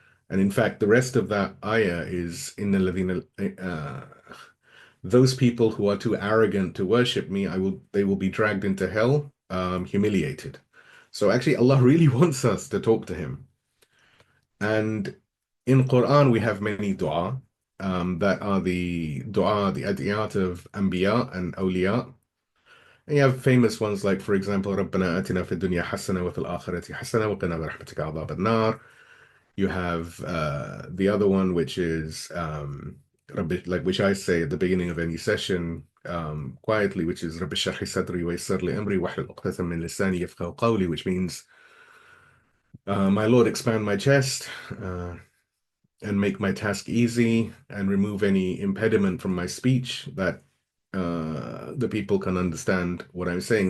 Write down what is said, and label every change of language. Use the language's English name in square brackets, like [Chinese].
[English] And in fact, the rest of that ayah is in the Ladina, those people who are too arrogant to worship me, they will be dragged into hell, humiliated. So actually, Allah really wants us to talk to him. And in Quran, we have many dua that are the dua, the adiyat of Anbiya and Awliya. And you have famous ones like, for example, [Arabic] رَبَّنَا آتِنَا فِي الدُّنْيَا حَسَنَةً وَفِي الْآخِرَةِ حَسَنَةً وَقِنَا بِرَحْمَتِكَ عَذَابَ النَّارِ. [English] You have the other one, which is like, which I say at the beginning of any session quietly, which is [Arabic] رَبِّ اشْرَحْ لِي صَدْرِي وَيَسِّرْ لِي أَمْرِي وَاحْلُلْ عُقْدَةً مِّن لِسَانِي يَفْقَهُوا قَوْلِي, [English] which means, my Lord, expand my chest and make my task easy and remove any impediment from my speech, that the people can understand what I'm saying.